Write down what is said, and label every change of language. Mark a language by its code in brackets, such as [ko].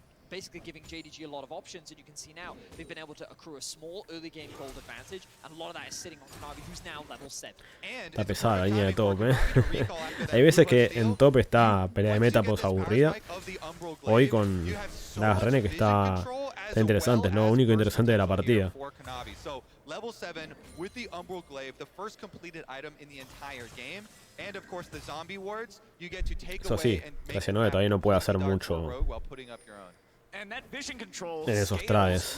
[en] Basically giving JDG a lot of options, and you can see now they've been able to accrue a small early game gold advantage, and a lot of that is sitting on Canavi, who's now level 7. [es] Está pesada la línea de top, Hay veces que en top está pelea de meta post aburrida. Hoy con la Rene que está interesante, es lo único interesante de la partida. [en] Level 7 with the Umbral Glaive, the first completed item in the entire game. And of course the zombie wards, you get to take away and make it [es] todavía no puede hacer mucho en esos trades.